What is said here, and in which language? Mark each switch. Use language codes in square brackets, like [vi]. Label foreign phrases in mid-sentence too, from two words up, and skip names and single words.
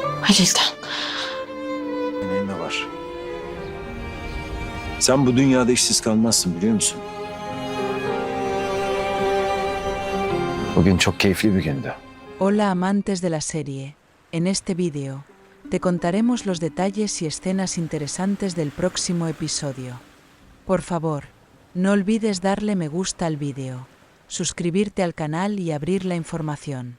[tr] Halil'den. Neyin ne var? Sen bu dünyada işsiz kalmazsın biliyor musun? Bugün çok keyifli bir gündü. [es] Hola amantes de la serie. En este vídeo, te contaremos los detalles y escenas interesantes del próximo episodio. Por favor, no olvides darle me gusta al vídeo, suscribirte al canal y abrir la información.